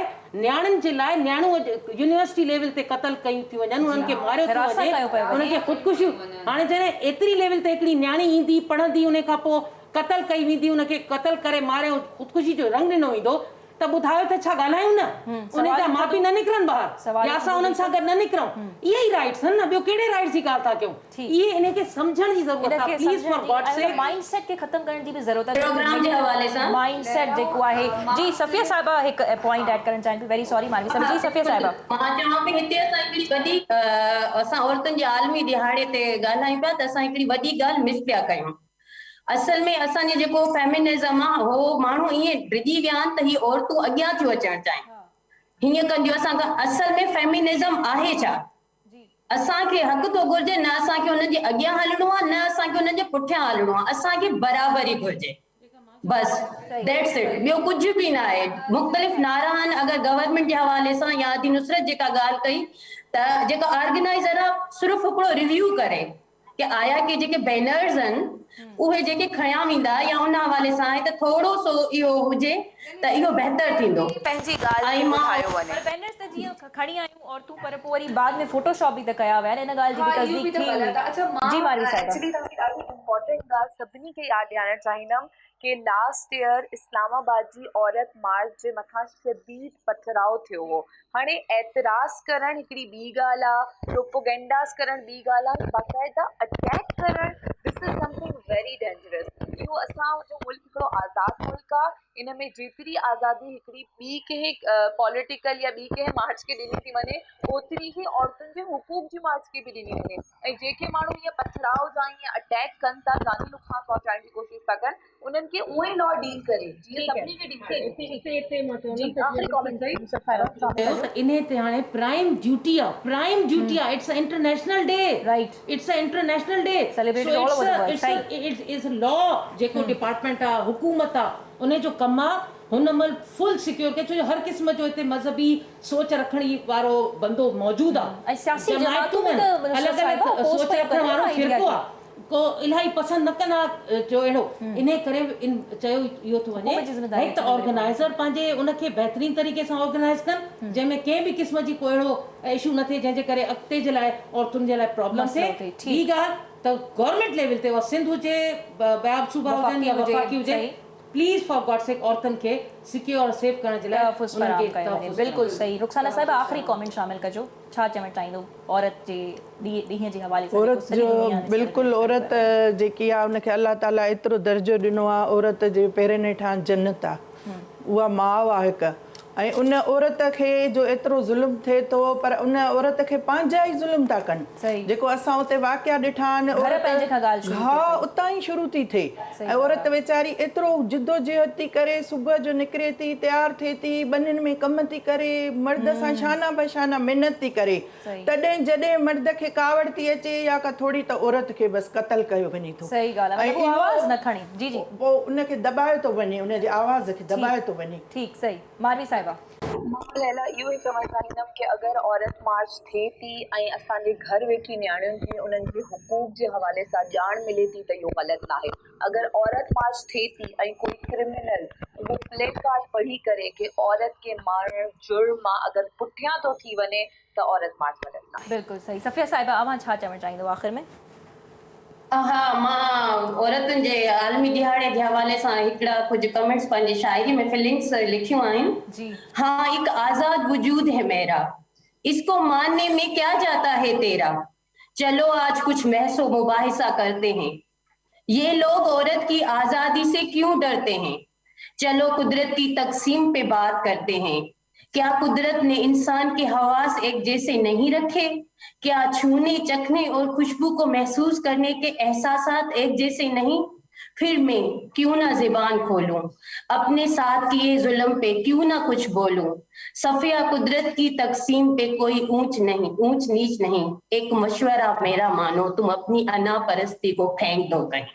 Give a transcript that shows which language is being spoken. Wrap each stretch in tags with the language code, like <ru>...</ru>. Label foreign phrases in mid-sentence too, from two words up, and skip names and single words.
<sd>न्याणियुनि जे लाइ, न्याणियूं यूनिवर्सिटी लेवल ते क़तल कयूं थियूं वञनि, उन्हनि खे मारियो थो वञे, उन्हनि खे ख़ुदकुशियूं, हाणे जॾहिं एतिरी लेवल ते हिकिड़ी न्याणी ईंदी, पढ़ंदी, उन खां पोइ क़तल कई वेंदी, उनखे क़तल करे मारियो, ख़ुदकुशी जो रंग ॾिनो वेंदो, त ॿुधायो त छा ॻाल्हायूं न, उन जा माउ पीउ न निकिरनि ॿाहिरि या असां उन्हनि सां गॾु न निकिरूं? इहे ई राइट्स आहिनि न, ॿियो कहिड़े राइट्स जी ॻाल्हि था कयूं? इहे इनखे सम्झण जी ज़रूरत आहे,</sd> <en>please for God's sake.</en> <sd>माइंडसेट खे ख़तम करण जी बि ज़रूरत आहे, प्रोग्राम जे हवाले सां माइंडसेट जेको आहे। जी सफ़िया साहिबा हिकु पॉइंट ऐड करणु चाहिनि,</sd> <en>very sorry</en> <sd>मालवी साहिब। जी सफ़िया साहिबा, मां चवां पई हिते असां हिकिड़ी वॾी असां औरतुनि जे आलमी दिहाड़े ते ॻाल्हायूं पिया त असां हिकिड़ी वॾी ॻाल्हि मिस पिया कयूं। असल में असांजे जेको फेमिनिज़म आहे उहो माण्हू ईअं डिॼी विया आहिनि त हीअ औरतूं अॻियां थियूं अचणु चाहिनि, हीअं कंदियूं। असां असल में फेमिनिज़म आहे छा? असांखे हक़ थो घुरिजे, न असांखे हुननि जे अॻियां हलणो आहे, न असांखे हुननि जे पुठियां हलणो आहे, असांखे बराबरी घुरिजे, बस</sd> <en>that's it,</en> <sd>ॿियो कुझु बि न आहे। मुख़्तलिफ़ नारा आहिनि, अगरि गवर्नमेंट जे हवाले सां या आदि नुसरत जेका ॻाल्हि कई त जेका ऑर्गेनाइज़र आहे सिर्फ़ु हिकिड़ो रिव्यू करे कि आया के जेके बैनर्स आहिनि उहे जेके खयां वेंदा या उन हवाले सां आहे त थोरो सो इहो हुजे त इहो बहितर थींदो। पंहिंजी ॻाल्हि खे ॿुधायो वञे। पर बैनर्स त जीअं खणी आयूं औरतूं, पर पोइ वरी बाद में फोटोशॉप बि त कया विया आहिनि, इन ॻाल्हि जी बि तस्दीक थी। जी मालवी साहिबा, एक्चुअली तव्हांखे ॾाढी इम्पोर्टेंट ॻाल्हि सभिनी खे यादि ॾियारणु चाहींदमि कि</sd> <en>last year</en> <sd>इस्लामाबाद जी औरत मार्च जे मथां शदीद पथराव थियो हो। हाणे एतिराज़ करणु हिकिड़ी ॿी ॻाल्हि आहे, प्रोपोगेंडास करणु ॿी ॻाल्हि आहे, बाक़ाइदा अटैक करणु</sd> <en>this is something very dangerous.</en> <sd>इहो असांजो मुल्क हिकिड़ो आज़ादु मुल्क आहे, इन में जेतिरी आज़ादी हिकिड़ी ॿी कंहिं पॉलिटिकल या ॿी कंहिं मार्च खे ॾिनी थी वञे, ओतिरी ई औरतुनि जे हुकूक जी मार्च खे बि ॾिनी वञे। ऐं जेके माण्हू ईअं पथराव जा ईअं अटैक कनि था, जानी नुक़सान पहुचाइण जी कोशिशि था कनि, उन्हनि खे उहो ई लॉ डील करे जीअं सभिनी खे डील करे। आख़िरी कमेंट इन ते हाणे</sd> <en>prime duty</en> <sd>आहे,</sd> <en>prime duty</en> <sd>आहे,</sd> <en>It's a international day, right, it's a international day, celebrated all over the world. it is law</en> <sd>जेको डिपार्टमेंट आहे, हुकूमत आहे, उन जो कमु आहे हुन महिल फुल सिक्योर के, छो जो हर क़िस्म जो हिते मज़हबी सोच रखण वारो बंदो मौजूदु आहे, ऐं सियासी जमायतूं आहिनि, अलॻि अलॻि सोच रखण वारो फ़िरक़ो आहे, को इलाही पसंदि न कंदा जो अहिड़ो, इन करे चयो इहो थो वञे हिकु त ऑर्गेनाइज़र पंहिंजे उनखे बहितरीन तरीक़े सां ऑर्गेनाइज़ कनि, जंहिंमें कंहिं बि क़िस्म जी को अहिड़ो इशू न थिए जंहिंजे करे अॻिते जे लाइ औरतुनि जे लाइ प्रॉब्लम थिए। ॿी ॻाल्हि त गवर्नमेंट लेवल ते उहा सिंध हुजे, बयाब सूबा हुजनि या वफ़ाक़ी हुजे,</sd> <en>please for God's sake</en> <sd>औरतुनि खे सिक्योर और सेफ करण जे लाइ बिल्कुलु सही। रुखसाना साहिब आख़िरी कमेंट शामिल कजो, छा चवणु चाहींदो औरत जे ॾींहं जे हवाले सां? औरत जो बिल्कुलु, औरत जेकी आहे उनखे अलाह ताला एतिरो दर्जो ॾिनो आहे, औरत जे पेरनि हेठां जन्नत आहे, उहा माउ आहे हिकु, ऐं उन औरत खे जो एतिरो ज़ुल्म थिए थो पर उन औरत खे पंहिंजा ई ज़ुल्म था कनि सही। जेको असां उते वाक़िया ॾिठा आहिनि घर पंहिंजे खां ॻाल्हि शुरू थी हा उतां ई शुरू थी थिए सही ऐं औरत वेचारी एतिरो जिदोजहद थी करे सुबुह जो निकिरे थी तयारु थिए थी ॿनियुनि में कम थी करे मर्द सां शाना बशाना महिनत थी करे सही। तॾहिं जॾहिं मर्द खे कावड़ थी अचे या का थोरी त औरत खे बसि क़तल कयो वञे थो सही ॻाल्हि आहे, ऐं</sd> <ur>مطلب وہ</ur> <sd>इहो आवाज़ न खणी। जी जी पोइ उनखे दॿायो थो वञे उनजे आवाज़ खे दॿायो थो वञे ठीक सही। मारवी साहिबा मां लैला इहो ई चवणु चाहींदमि कि अगरि औरत मार्च थिए थी ऐं असांजे घर वेठी नियाणियुनि खे उन्हनि जे हुकूक जे हवाले सां ॼाण मिले थी त इहो ग़लति न आहे। अगरि औरत मार्च थिए थी ऐं कोई क्रिमिनल उहो प्ले कार्ड पढ़ी करे कि औरत खे मारणु जुर्म आहे अगरि पुठियां थो थी वञे त औरत मार्च ग़लति न आहे। बिल्कुल सही। सफ़िया साहिबा अवां छा चवणु चाहींदो आख़िर में? हाँ, मां औरतुनि जे आलमी दिहाड़े के हवाले सां हिकिड़ा कुछ कमेंट्स पंहिंजी शायरी में फीलिंग्स लिखियूं आहिनि। जी</sd> <ur>ہاں، ایک آزاد وجود ہے میرا، اس کو ماننے میں کیا جاتا ہے تیرا، چلو آج کچھ بحث و مباحثہ کرتے ہیں، یہ لوگ عورت کی آزادی سے کیوں ڈرتے ہیں، چلو قدرت کی تقسیم پہ بات کرتے ہیں، کیا قدرت نے انسان کے حواس ایک جیسے نہیں رکھے، کیا چھونے چکھنے اور خوشبو کو محسوس کرنے کے احساسات ایک جیسے نہیں، پھر میں کیوں نہ زبان کھولوں، اپنے ساتھ کیے ظلم پہ کیوں نہ کچھ بولوں، صفیہ قدرت کی تقسیم پہ کوئی اونچ نیچ نہیں، ایک مشورہ میرا مانو تم اپنی انا پرستی کو پھینک دو کہیں.</ur>